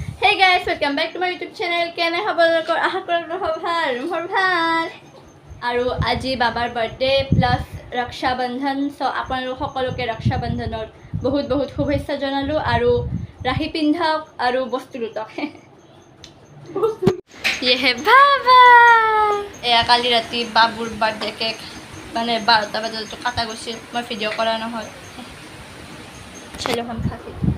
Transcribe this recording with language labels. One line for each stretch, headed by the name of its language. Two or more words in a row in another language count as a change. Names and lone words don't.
English: Hey guys, welcome back to my YouTube channel. Can I have a look at more bhal?
Assamese: আৰু আজি বাবাৰ
English: birthday plus
Assamese: Raksha Bandhan. So আপোনালোক সকলোকে Raksha Bandhanor বহুত বহুত শুভেচ্ছা জনালো আৰু ৰাখি পিন্ধাওক আৰু বস্তু লুটক।
Hindi: ये है बाबा।
Assamese: এয়া কালি ৰাতি বাবুৰ
English: birthday cake
Assamese: মানে 12টা বজাত তো কাটা গৈছিল মই ভিডিঅ' কৰা নহল।
Hindi: চলো हम खाते।